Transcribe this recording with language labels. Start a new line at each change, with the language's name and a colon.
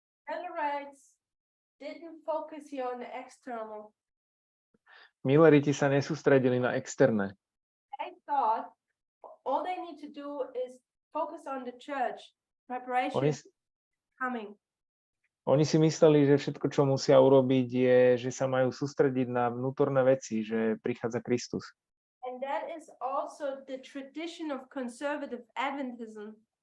English: Millerites didn't focus here on the external.
Slovak: Milleriti sa nesústredili na externé.
English: I thought all they need to do is focus on the church, preparation coming.
Slovak: Oni si mysleli, že všetko, čo musia urobiť, je, že sa majú sústrediť na vnútorné veci, že prichádza Kristus.
English: And And that is also the tradition of conservative Adventism.